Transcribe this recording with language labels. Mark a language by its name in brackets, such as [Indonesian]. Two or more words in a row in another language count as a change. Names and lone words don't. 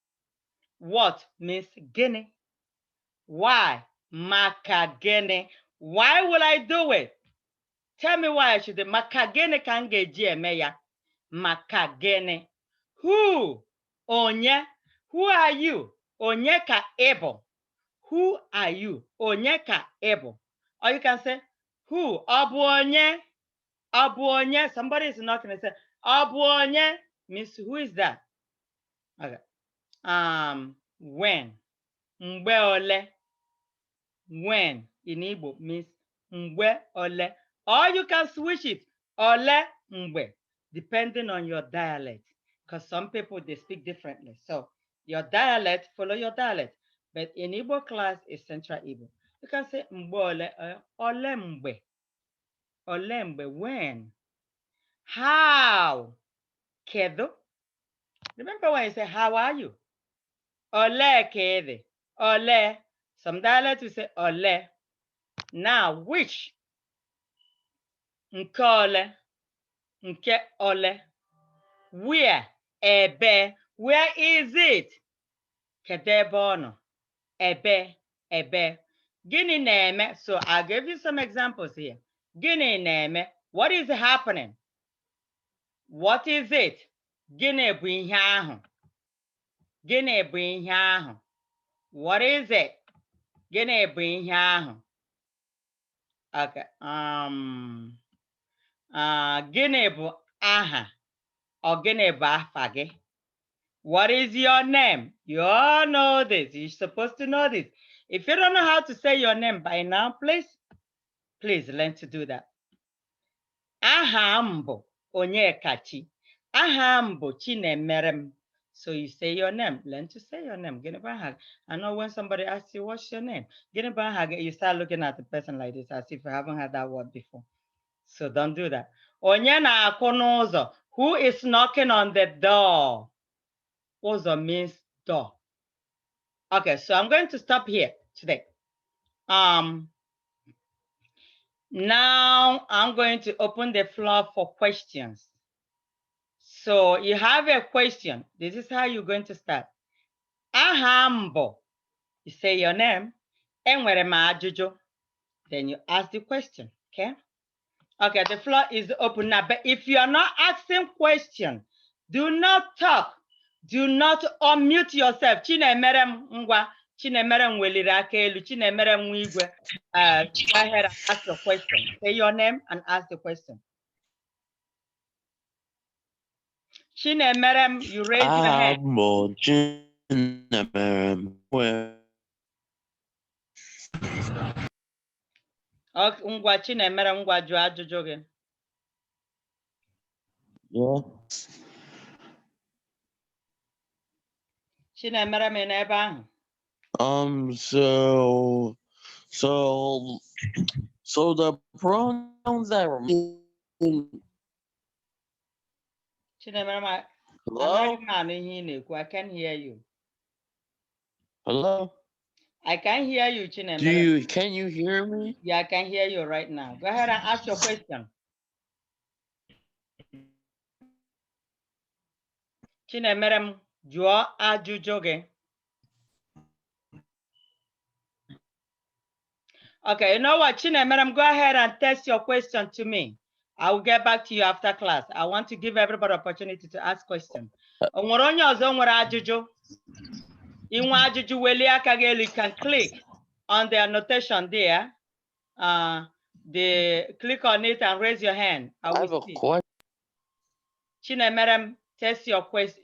[English] What means guinea? Why? Makagene. Why will I do it? Tell me why I should do it. Makagene can get meya. Makagene. Who? Onye. Who are you? [Igbo] Onye ka ebo. [English] Who are you? [Igbo] Onye ka ebo. [English] Or you can say, who? [Igbo] Ọ bụ onye? Abuonye, [English] somebody is knocking and say, Abuonye means who is that? Okay. When. [Igbo] Mgbe ole. [English] When in Igbo means [Igbo] mgbe ole. [English] Or you can switch it. [Igbo] Ole mgbe, [English] depending on your dialect. Because some people, they speak differently. So your dialect, follow your dialect. But in Igbo class, is Central Igbo. You can say [Igbo] mgbe ole, ole mgbe. Ole mgbe, [English] when. How? Kedu. Remember when you say, how are you? [Igbo] Ole kede. Ole. [English] Some dialects will say ole. Now, which? [Igbo] Nke ole. Nke ole. [English] Where? Ebe. Where is it? [Igbo] Kedu ebe ọ nọ? Ebe. Ebe. Gịnị na-eme? [English] So I'll give you some examples here. [Igbo] Gịnị na-eme? [English] What is happening? What is it? [Igbo] Gịnị bụ ihe ahụ? Gịnị bụ ihe ahụ? [English] What is it? [Igbo] Gịnị bụ ihe ahụ? Okay. Gịnị bụ aha? Or gịnị bụ afa gị? [English] What is your name? You all know this. You're supposed to know this. If you don't know how to say your name by now, please learn to do that. Aha m bụ Onyekachi. Aha m bụ Chinemerem. So you say your name. Learn to say your name. I know when somebody asks you, what's your name? You start looking at the person like this as if you haven't heard that word before. So don't do that. [Igbo] Onye na-akụ n'ụzọ. [English] Who is knocking on the door? Ụzọ means door. Okay, so I'm going to stop here today. Now I'm going to open the floor for questions. So you have a question. This is how you're going to start. [Igbo] Aha m bụ. [English] You say your name. [Igbo] Enwere m ajụjụ. [English] Then you ask the question. Okay? Okay, the floor is open now. But if you are not asking question, do not talk. Do not unmute yourself. [Igbo] Chinemerem ngwa. Chinemerem weliri aka elu. Chinemerem nwigwe. [English] Go ahead and ask your question. Say your name and ask the question. Chinemerem, you raise your hand. [Igbo] Okay, ngwa Chinemerem ngwa jụọ ajụjụ gị. [English] Yeah. [Igbo] Chinemerem ị n'ebe ahụ? [English] So the pronouns that are Chinemerem, hello? I can't hear you. Hello? I can hear you, Chinemerem. Can you hear me? Yeah, I can hear you right now. Go ahead and ask your question. [Igbo] Chinemerem, jụọ ajụjụ gị. [English] Okay, you know what, Chinemerem, go ahead and test your question to me. I will get back to you after class. I want to give everybody opportunity to ask questions. [Igbo] Onwere onye ọzọ nwere ajụjụ? Inwe ajụjụ welie aka gị elu, [English] you can click on the annotation there. Click on it and raise your hand. I have a question. Chinemerem, test your question.